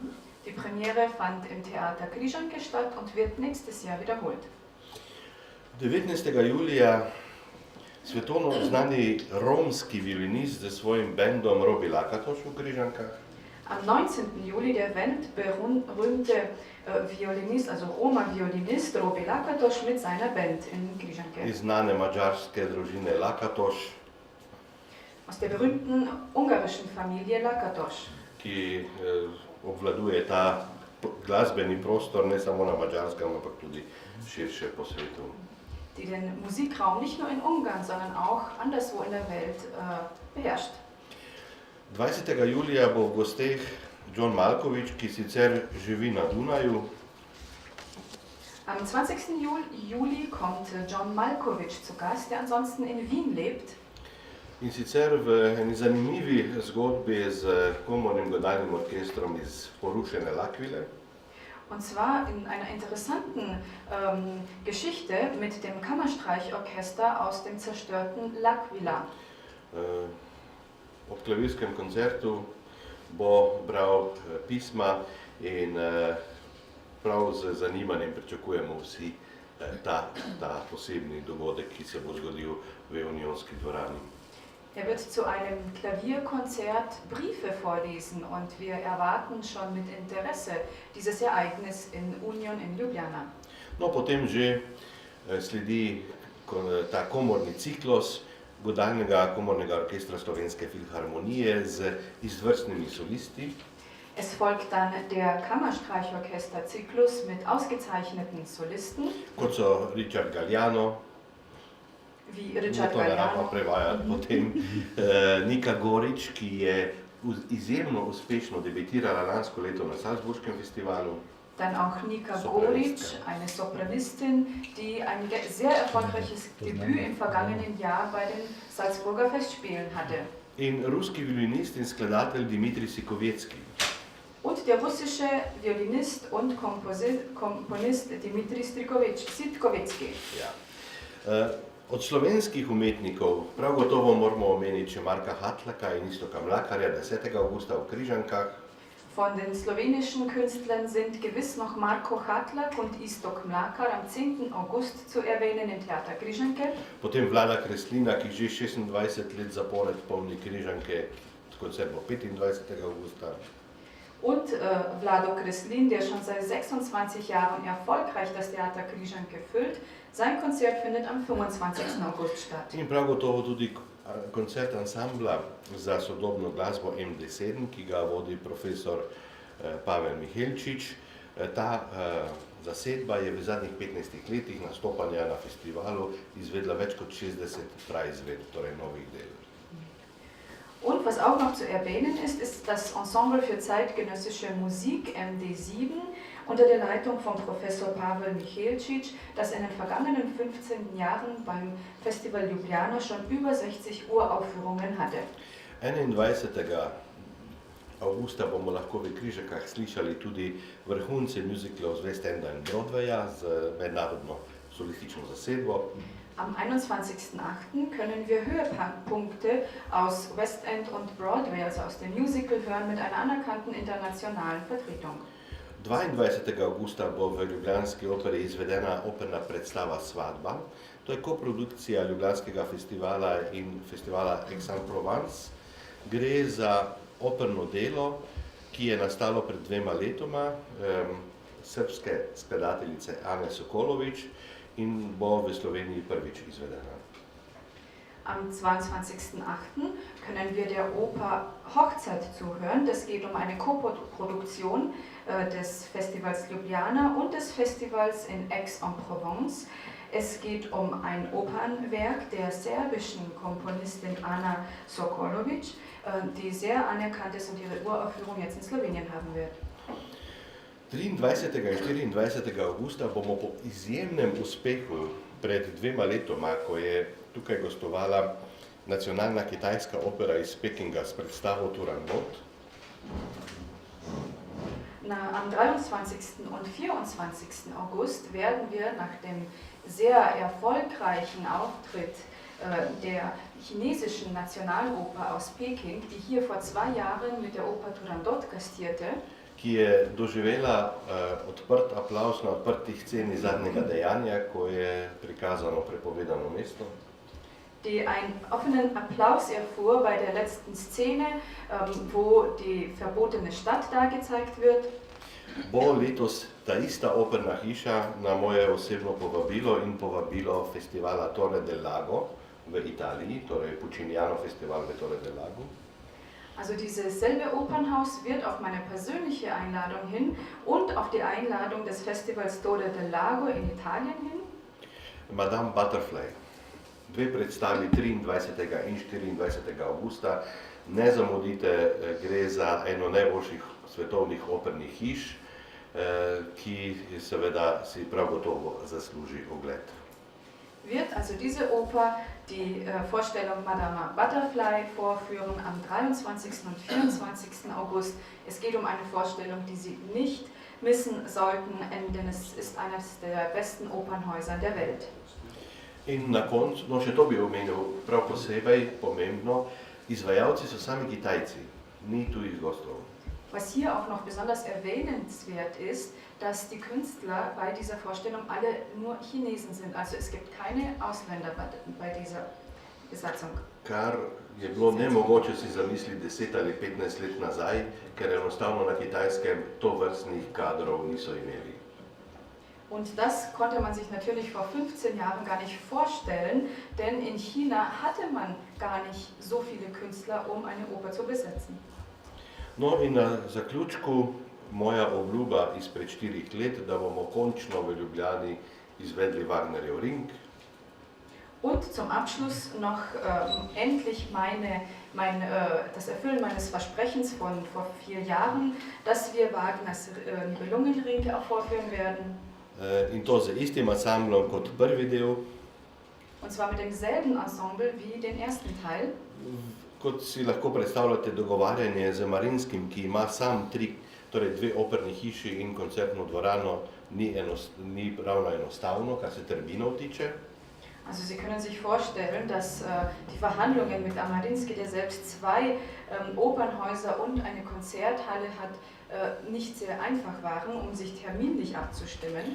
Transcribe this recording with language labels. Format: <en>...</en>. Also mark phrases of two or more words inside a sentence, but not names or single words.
<de>Die Premiere fand im Theater Križanke statt und wird nächstes Jahr wiederholt.</de> <sl>19. julija svetovno znani romski violinist z svojim bendom Robi Lakatoš v Križankah.</sl> <de>Am 19. Juli der weltberühmte Violinist, also Roma-Violinist Robi Lakatoš mit seiner Band in Križanke.</de> <sl>Iz znane madžarske družine Lakatoš,</sl> <de>Aus der berühmten ungarischen Familie Lakatoš,</de> <sl>ki obvladuje ta glasbeni prostor ne samo na Madžarskem, ampak tudi širše po svetu.</sl> <de>die den Musikraum nicht nur in Ungarn, sondern auch anderswo in der Welt beherrscht.</de> <sl>20. julija bo v gosteh John Malkovich, ki sicer živi na Dunaju.</sl> <de>Am 20. Juli kommt John Malkovich zu Gast, der ansonsten in Wien lebt.</de> <sl>In sicer v eni zanimivi zgodbi z komornim godalnim orkestrom iz porušene L'Aquile.</sl> <de>Und zwar in einer interessanten Geschichte mit dem Kammerstreichorchester aus dem zerstörten L'Aquila.</de> <sl>Ob klavirskem koncertu bo bral pisma in prav z zanimanjem pričakujemo vsi ta posebni dogodek, ki se bo zgodil v Unionski dvorani.</sl> <de>Wird zu einem Klavierkonzert Briefe vorlesen, und wir erwarten schon mit Interesse dieses Ereignis in Union in Ljubljana.</de> <sl>No, potem že sledi ta komorni ciklus godalnega komornega orkestra Slovenske filharmonije z izvrstnimi solisti.</sl> <de>Es folgt dann der Kammerstreichorchester-Zyklus mit ausgezeichneten Solisten,</de> <sl>Kot so Richard Galliano,</sl> <de>wie Richard</de> <sl>to ne rabimo Galliano, prevajati potem, Nika Gorič, ki je izjemno uspešno debitirala lansko leto na Salzburškem festivalu.</sl> <de>dann auch Nika Goric, eine Sopranistin, die ein sehr erfolgreiches Debüt im vergangenen Jahr bei den Salzburger Festspielen hatte.</de> <sl>In ruski violinist in skladatelj Dmitrij Sikovecki.</sl> <de>Und der russische Violinist und Komponist Dmitrij Sitkovetsky.</de> <sl>Ja. Od slovenskih umetnikov prav gotovo moramo omeniti še Marka Hatlaka in Iztoka Mlakarja 10. avgusta v Križankah.</sl> <de>Von den slowenischen Künstlern sind gewiss noch Marko Hatlak und Iztok Mlakar am 10. August zu erwähnen im Theater Križanke.</de> <sl>Potem Vlada Kreslina, ki že 26 let zapored polni Križanke, koncert bo 25. augusta.</sl> <de>Und Vlado Kreslin, der schon seit 26 Jahren erfolgreich das Theater Križanke füllt. Sein Konzert findet am 25. August statt.</de> <sl>In prav gotovo tudi koncert ansambla za sodobno glasbo MD7, ki ga vodi profesor Pavel Mihelčič. Ta zasedba je v zadnjih 15 letih nastopanja na festivalu izvedla več kot 60 praizvedb, torej novih del.</sl> <de>Und was auch noch zu erwähnen ist, ist das Ensemble für zeitgenössische Musik MD7 unter der Leitung von Professor Pavel Michelčič, das in den vergangenen 15 Jahren beim Festival Ljubljana schon über 60 Uraufführungen hatte.</de> <sl>21. avgusta bomo lahko v Križakah slišali tudi vrhunce musicalov z West Enda in Broadwaya z mednarodno solistično zasedbo.</sl> <de>Am 21.08. können wir Höhepunkte aus West End und Broadway, also aus dem Musical, hören mit einer anerkannten internationalen Vertretung.</de> <sl>22. avgusta bo v Ljubljanski operi izvedena operna predstava Svadba. To je koprodukcija Ljubljanskega festivala in festivala Aix-en-Provence. Gre za operno delo, ki je nastalo pred 2 letoma, srpske skladateljice Ane Sokolovič, in bo v Sloveniji prvič izvedena.</sl> <de>Am 22.08. können wir der Oper Hochzeit zuhören. Das geht um eine Koproduktion des Festivals Ljubljana und des Festivals in Aix-en-Provence. Es geht um ein Opernwerk der serbischen Komponistin Ana Sokolovič, die sehr anerkannt ist und ihre Uraufführung jetzt in Slowenien haben wird.</de> <sl>23. in 24. avgusta bomo po izjemnem uspehu pred 2 letoma, ko je tukaj gostovala nacionalna kitajska opera iz Pekinga s predstavo Turandot.</sl> <de>Am 23. und 24. August werden wir nach dem sehr erfolgreichen Auftritt der chinesischen Nationaloper aus Peking, die hier vor 2 Jahren mit der Oper Turandot gastierte,</de> <sl>ki je doživela odprt aplavz na odprtih sceni zadnjega dejanja, ko je prikazano prepovedano mesto.</sl> <de>Die einen offenen Applaus erfuhr bei der letzten Szene, wo die verbotene Stadt da gezeigt wird.</de> <sl>Bo letos ta ista operna hiša na moje osebno povabilo in povabilo festivala Torre del Lago v Italiji, torej Pucciniano Festival v Torre del Lago.</sl> <de>Also dieses selbe Opernhaus wird auf meine persönliche Einladung hin und auf die Einladung des Festivals Torre del Lago in Italien hin.</de> <sl>Madame Butterfly. 2 predstavi 23. in 24. avgusta. Ne zamudite, gre za eno najboljših svetovnih opernih hiš, ki seveda si prav gotovo zasluži ogled.</sl> <de>Wird also diese Oper die Vorstellung Madame Butterfly vorführen am 23. und 24. August. Es geht um eine Vorstellung, die Sie nicht missen sollten, denn es ist eines der besten Opernhäuser der Welt.</de> <sl>In na koncu, no še to bi omenil prav posebej pomembno, izvajalci so sami Kitajci, ni tujih gostov.</sl> <de>Was hier auch noch besonders erwähnenswert ist, dass die Künstler bei dieser Vorstellung alle nur Chinesen sind. Also es gibt keine Ausländer bei dieser Besatzung.</de> <sl>Kar je bilo nemogoče si zamisliti 10 ali 15 let nazaj, ker enostavno na Kitajskem tovrstnih kadrov niso imeli.</sl> <de>Und das konnte man sich natürlich vor 15 Jahren gar nicht vorstellen, denn in China hatte man gar nicht so viele Künstler, um eine Oper zu besetzen.</de> <sl>No in na zaključku moja obljuba izpred 4 let, da bomo končno v Ljubljani izvedli Wagnerjev Ring.</sl> <de>Und zum Abschluss noch endlich das Erfüllen meines Versprechens von vor 4 Jahren, dass wir Wagners Nibelungenring vorführen werden.</de> <sl>In to z istim ansamblom kot prvi del.</sl> <de>Und zwar mit demselben Ensemble wie den ersten Teil.</de> <sl>Kot si lahko predstavljate, dogovarjanje z Marinskim, ki ima sam 2 operni hiši in koncertno dvorano, ni ravno enostavno, kar se terminov tiče.</sl> <de>Also Sie können sich vorstellen, dass die Verhandlungen mit Amarinsky, der selbst 2 Opernhäuser und eine Konzerthalle hat, nicht sehr einfach waren, sich terminlich abzustimmen.</de>